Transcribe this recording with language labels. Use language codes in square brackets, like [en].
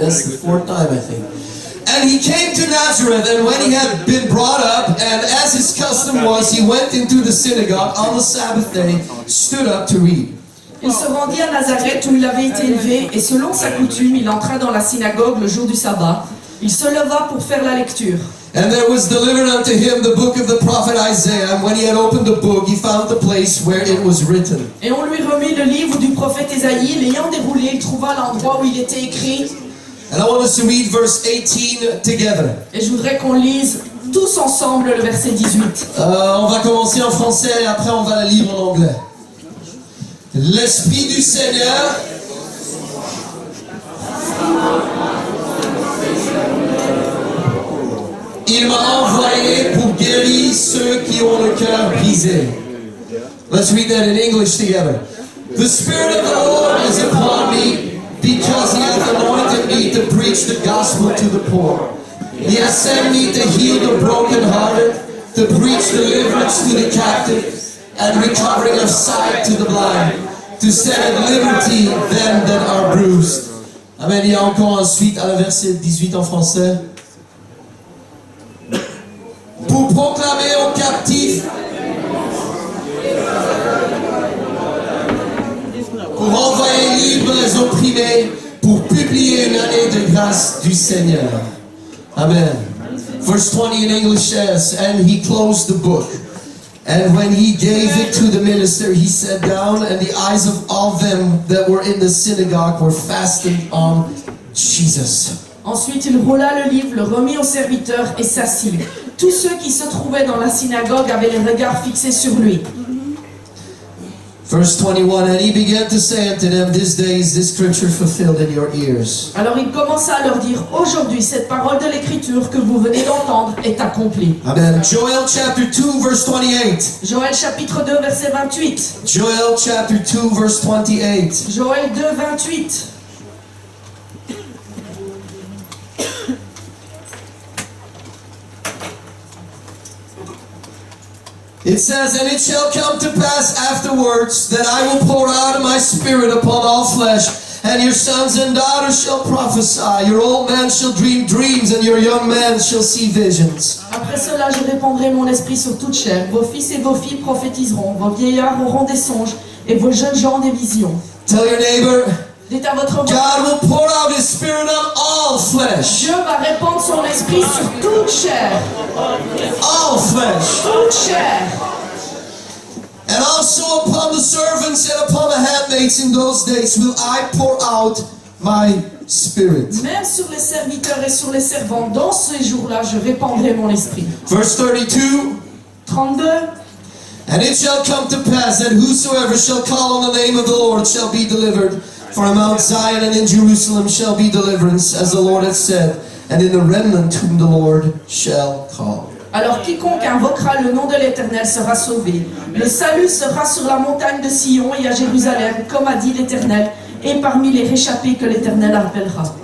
[en] That's the fourth time, I think. And he came to Nazareth, and when he had been brought up, and as his custom was, he went into the synagogue on the Sabbath day, stood up to read. [fr] Il se rendit à Nazareth où il avait été élevé et selon sa coutume, il entra dans la synagogue le jour du sabbat. Il se leva pour faire la lecture. [en] And there was delivered unto him the book of the prophet Isaiah, and when he had opened the book, he found the place where it was written. [fr] Et on lui remit le livre du prophète Ésaïe. L'ayant déroulé, il trouva l'endroit où il était écrit. [en] And I want us to read verse 18 together. [fr] Et je voudrais qu'on lise tous ensemble le verset 18. On va commencer en français et après on va la lire en anglais. L'Esprit du Seigneur il m'a envoyé pour guérir ceux qui ont le cœur brisé. [en] Let's read that in English together. The Spirit of the Lord is upon me because he hath anointed me to preach the gospel to the poor. He has sent me to heal the brokenhearted, to preach deliverance to the captive, and recovering of sight to the blind, to set at liberty them that are bruised. Amen. [fr] Il y a encore ensuite à la verset 18 en français. Pour proclamer aux captifs, pour envoyer libres les opprimés, pour publier une année de grâce du Seigneur. Amen. [en] Verse 20 in English says, and he closed the book. And when he gave it to the minister, he sat down, and the eyes of all them that were in the synagogue were fastened on Jesus. [fr] Ensuite, il roula le livre, le remit au serviteur et s'assit. Tous ceux qui se trouvaient dans la synagogue avaient les regards fixés sur lui. [en] Verse 21, and he began to say unto them, this day is this scripture fulfilled in your ears. [fr] Alors il commença à leur dire, aujourd'hui, cette parole de l'écriture que vous venez d'entendre est accomplie. [en] Amen. Joel chapter 2, verse 28. [fr] Joël chapitre 2, verset 28. [en] Joel chapter 2, verse 28. [fr] Joël 2, 28. [en] It says, and it shall come to pass afterwards that I will pour out of my spirit upon all flesh, and your sons and daughters shall prophesy, your old men shall dream dreams, and your young men shall see visions. [fr] Après cela, je répandrai mon esprit sur toute chair. Vos fils et vos filles prophétiseront, vos vieillards auront des songes, et vos jeunes gens des visions. [en] Tell your neighbor, [fr] Dites à votre voix, [en] God will pour out his spirit on all flesh. [fr] Dieu va répandre son esprit sur toute chair. [en] All flesh. [fr] Toute chair. [en] And also upon the servants and upon the handmaids in those days will I pour out my spirit. [fr] Même sur les serviteurs et sur les servantes, dans ces jours-là, je répandrai mon esprit. [en] Verse 32. [fr] 32. [en] And it shall come to pass that whosoever shall call on the name of the Lord shall be delivered. For in Mount Zion and in Jerusalem shall be deliverance, as the Lord hath said, and in the remnant whom the Lord shall call. [fr] Alors quiconque invoquera le nom de l'Éternel sera sauvé. Le salut sera sur la montagne de Sion et à Jérusalem, comme a dit l'Éternel, et parmi les réchappés que l'Éternel appellera.